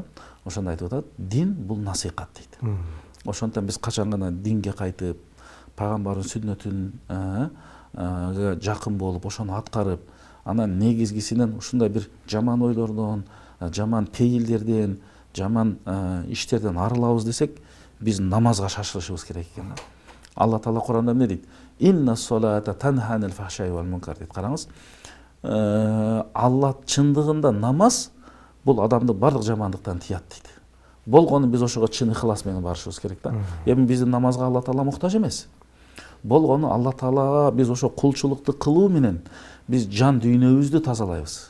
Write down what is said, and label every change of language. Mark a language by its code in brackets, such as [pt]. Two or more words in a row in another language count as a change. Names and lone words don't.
[ky] Ошондо айтып атат, дин бул насихат дейт. Ошондон биз качан гана динге кайтып, пайгамбардын сүннөтүн жакын болуп, ошону аткарып, анан негизгисинен ушундай бир жаман ойлордон, жаман пейилдерден, жаман иштерден арылабыз десек, биз намазга шашылышыбыз керек экен. Алла Таала Куранда эмне дейт? [ar] إن الصلاة تنهى عن الفحشاء والمنكر дейт. [ky] Караңыз, Алла чындыгында намаз бул адамды бардык жамандыктан тыят дейт. Болгону биз ошого чын ихлас менен барышыбыз керек да. Эми биздин намазга Алла Таала муктаж эмес. Болгону Алла Таалага биз ошо кулчулукту кылуу менен биз жан дүйнөбүздү тазалайбыз.